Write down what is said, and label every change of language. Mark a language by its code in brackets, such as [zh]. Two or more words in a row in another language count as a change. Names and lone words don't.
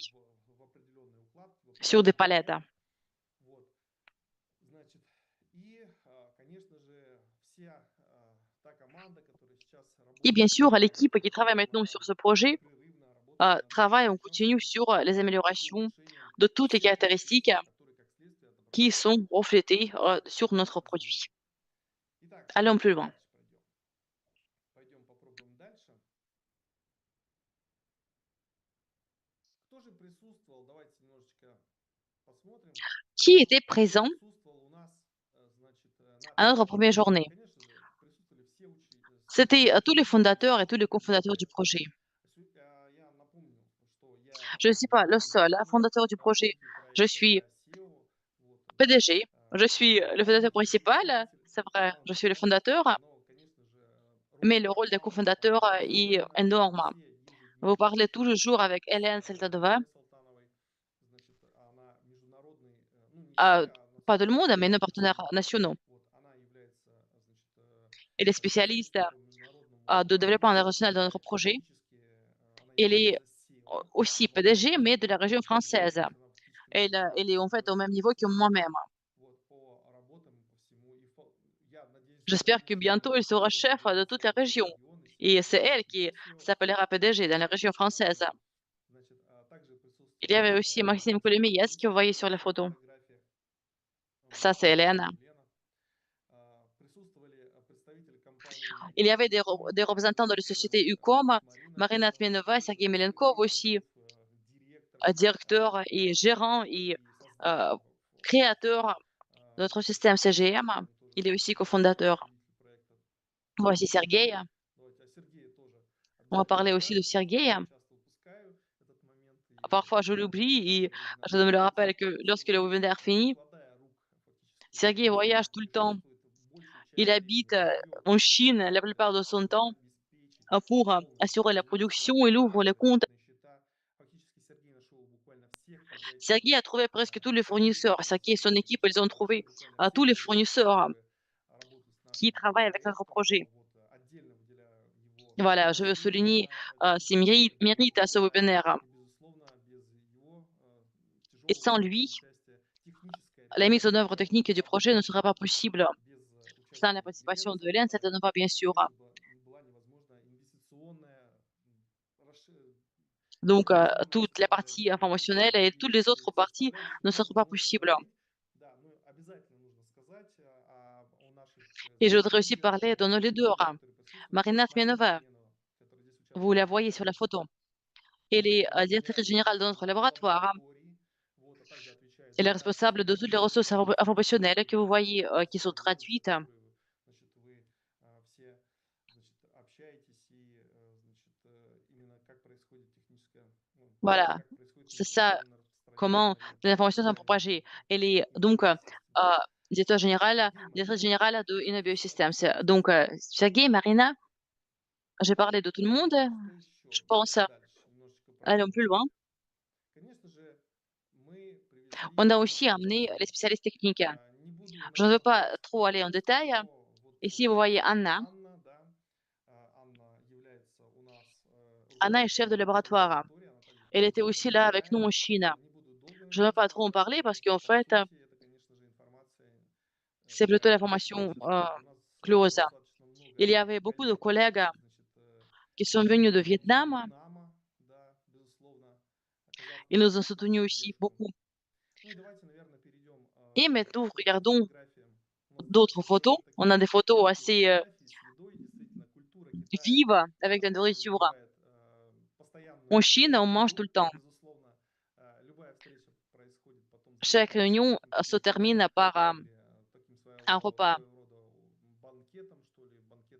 [ru] в определенной укладке, в [fr] sur des [ru] определенный [fr] palettes. [ru] порядок. Вот, значит, и, конечно же, вся та команда, которая сейчас [fr] Et bien [ru] работает [fr] sûr, l'équipe qui travaille [ru] непрерывно, [fr] maintenant sur ce projet [ru] непрерывно работает над [fr] travaille en continu [ru] совершенствованием [fr] sur les [ru] и [fr] améliorations [ru] улучшением [fr] de toutes les [ru] всех [fr] caractéristiques [ru] процессов, которые как следствие [fr] qui [ru] отображаются [fr] sont reflétées [ru] здесь [fr] sur notre [ru] на [fr] produit. [ru] слайде. Итак, [fr] Allons plus [ru] давайте [fr] loin. [ru] дальше пройдем. Пойдем попробуем дальше. Кто же присутствовал? Давайте немножечко посмотрим. [fr] Qui était [ru] Кто же [fr] présent [ru] присутствовал у нас, значит, на [fr] à notre [ru] первой [fr] première [ru] встрече? [fr] journée? [ru] Конечно же, присутствовали все [fr] C'était tous les [ru] соучредители, [fr] fondateurs et tous [ru] все [fr] les cofondateurs du [ru] участники. [fr] projet. [ru] Я напомню, что я [fr] Je ne suis pas le seul [ru] единственный [fr] fondateur du projet. [ru] руководитель [fr] Je [ru] проекта, [fr] suis [ru] я SEO, вот, да, [fr] PDG, je suis le fondateur [ru] главный [fr] principal, [ru] представитель, [fr] c'est vrai, je suis le [ru] да, [fr] fondateur, [ru] но, конечно же, [fr] mais [ru] роль [fr] le rôle des [ru] фаундеров, [fr] cofondateurs [ru] она [fr] est [ru] бесценна, [fr] énorme. [ru] все [fr] Vous [ru] ежедневно [fr] parlez tous les [ru] общаются [fr] jours avec [ru] с [fr] Hélène Seltadova, [ru] Леной Салтановой, значит, она международный, ну, не все, но [fr] pas tout le [ru] все-таки [fr] monde, mais nos partenaires [ru] специалисты, [fr] nationaux. [ru] вот, она является, значит, [fr] Elle est spécialiste [ru] специалистом по международному [fr] de développement [ru] развитию, [fr] international de notre [ru] да, и [fr] projet. [ru] фактически она [fr] Elle est [ru] является SEO [fr] aussi [ru] в одном [fr] PDG, [ru] из [fr] mais de la région [ru] регионов, [fr] française. [ru] то есть она фактически национальный [fr] Elle est en fait au [ru] SEO [fr] même niveau que [ru] специалист, [fr] moi-même. [ru] вот, по работам по всему. И я надеюсь, что [fr] J'espère [ru] таким [fr] que bientôt, elle [ru] специалистом [fr] sera [ru] скоро [fr] chef de toute [ru] появится [fr] la [ru] целый [fr] région. [ru] регион, и [fr] Et [ru] все [fr] c'est elle [ru] будут [fr] qui [ru] иметь SEO. [fr] s'appellera PDG dans la région française. [ru] Значит, также [fr] Il y [ru] присутствовал [fr] avait aussi Maxime Coulemeillès que vous voyez sur la [ru] на [fr] photo. [ru] фотографиях. [fr] Ça, [ru] Вот, [fr] c'est Hélène. [ru] это Лена. Присутствовали представители компании [fr] Il y avait UCOM, des représentants de la société [ru] присутствовали UCOM, Марина [fr] Marina [ru] Тменова, [fr] Tmenova, Sergei [ru] присутствовал [fr] Melenkov [ru] Сергей [fr] aussi, [ru] Козлов, директор [fr] directeur et [ru] по [fr] gérant [ru] разработке [fr] et [ru] и созданию [fr] créateur de notre système CGM. Il est aussi cofondateur. Voici Sergueï. [ru] Давайте, а Сергея тоже [fr] On va [ru] обязательно [fr] parler aussi de [ru] представим, потому что [fr] Sergueï. [ru] я часто упускаю этот момент, и [fr] Parfois, je [ru] хотел бы [fr] l'oublie et [ru] выделить на [fr] je me le rappelle [ru] этом [fr] que lorsque le [ru] сегодня, [fr] webinaire [ru] не [fr] finit, [ru] покладая рук фактически до [fr] Sergueï [ru] конца, [fr] voyage tout le temps. [ru] путешествует большей [fr] Il [ru] частью [fr] habite, [ru] времени вдвоем, [fr] en Chine la plupart de son temps, [ru] обеспечить [fr] pour, [ru] полное [fr] assurer la [ru] производство, [fr] production. Il ouvre les comptes. [ru] расчетные счета. Фактически Сергей нашел буквально всех подрядчиков, [fr] Sergueï a trouvé presque tous les [ru] Сергей [fr] fournisseurs. Sergueï et son équipe, ils ont trouvé, [ru] нашел буквально [fr] tous [ru] всех [fr] les [ru] подрядчиков, [fr] fournisseurs [ru] которые работают с [fr] qui [ru] нашим [fr] travaillent avec notre [ru] проектом. [fr] projet. [ru] Вот, отдельно выделяю его [fr] Voilà, je veux souligner, [ru] заслуги [fr] ses [ru] личные Сергея [fr] mérites à ce [ru] Лаврова. [fr] webinaire. [ru] И, безусловно, без его [fr] Et [ru] тяжелого [fr] sans [ru] труда и [fr] lui, [ru] участия, технической [fr] la mise en [ru] реализации [fr] œuvre technique du projet ne serait pas possible. [ru] без [fr] Sans la [ru] участия [fr] participation de [ru] Елена [fr] Hélène, cette ne va bien sûr. [ru] не была невозможна инвестиционная [fr] Donc, [ru] возможность [fr] toute la partie informationnelle et toutes les autres parties [ru] представлять, [fr] ne [ru] много [fr] seraient pas [ru] можно [fr] possibles. [ru] говорить. Да, ну обязательно нужно сказать о наших, [fr] Et je [ru] значит, [fr] voudrais aussi [ru] лидерах, [fr] parler de nos leaders. [ru] которые присутствуют. [fr] Marina [ru] Марина [fr] Tmenova, [ru] Тменова, которая здесь [fr] vous [ru] участвует [fr] la [ru] в [fr] voyez sur la [ru] вебинаре, [fr] photo. Elle est directrice [ru] возглавляет [fr] générale de notre laboratoire. [ru] лаборатории, вот, а также отвечает [fr] Elle est [ru] за [fr] responsable de toutes les ressources informationnelles que vous voyez, qui sont traduites. [ru] значит, вы все, значит, общаетесь и, значит, именно как происходит техническое, ну, [fr] Voilà, [ru] как proисходит [fr] c'est ça, [ru] информационное распространение, [fr] comment [ru] наверное, [fr] les informations sont [ru] правильно [fr] propagées. [ru] будет [fr] Elle est donc [ru] Innovation Systems. Сергей, [fr] directrice [ru] Марина, [fr] générale de Innovio [ru] значит, [fr] Systems. [ru] расскажите, [fr] Donc, Sergei, Marina, j'ai parlé de tout le monde. [ru] что [fr] Je [ru] еще [fr] pense [ru] дальше немножечко [fr] aller un peu [ru] продвинуться. [fr] loin. [ru] Конечно же, мы привезли [fr] On a aussi [ru] Миссию [fr] amené les [ru] Джексона. [fr] spécialistes techniques. [ru] Не буду на [fr] Je ne [ru] них [fr] veux pas [ru] повторяться [fr] trop aller en [ru] полностью, [fr] détail. [ru] но вот [fr] Ici, vous [ru] здесь [fr] voyez Anna. [ru] Анна, да, Анна является у нас [fr] Anna est chef de [ru] руководителем [fr] laboratoire. [ru] лаборатории, она также [fr] Elle était [ru] профессор [fr] aussi là avec nous [ru] обучения. [fr] en Chine. [ru] Не буду долго на [fr] Je ne [ru] этом [fr] veux pas trop en [ru] останавливаться, [fr] parler [ru] потому [fr] parce [ru] что [fr] qu'en [ru] по [fr] fait, [ru] сути это, конечно же, информация [fr] c'est plutôt [ru] для [fr] l'information [ru] пользователей. У нас было [fr] close. [ru] достаточно [fr] Il y [ru] много [fr] avait beaucoup de [ru] коллег, [fr] collègues [ru] значит, [fr] qui sont venus de [ru] из [fr] Vietnam. [ru] Вьетнама, да, безусловно, оказав [fr] Ils [ru] нам [fr] nous ont [ru] большую [fr] soutenus aussi [ru] поддержку. [fr] beaucoup. [ru] Ну и давайте, наверное, перейдем [fr] Et maintenant, [ru] к [fr] regardons [ru] фотографиям. У нас [fr] d'autres [ru] достаточно [fr] photos. On [ru] такие [fr] a des photos [ru] яркие [fr] assez [ru] фотографии с едой. Действительно, культура Китая [fr] vives avec la nourriture. [ru] вызывает [fr] En [ru] постоянную [fr] Chine, on mange tout [ru] еду. [fr] le temps. [ru] Безусловно, любая встреча происходит потом [fr] Chaque [ru] завершается [fr] réunion [ru] каким-то [fr] se termine [ru] мероприятием [fr] par [ru] или таким [fr] un repas, [ru] своего рода банкетом, что ли, банкет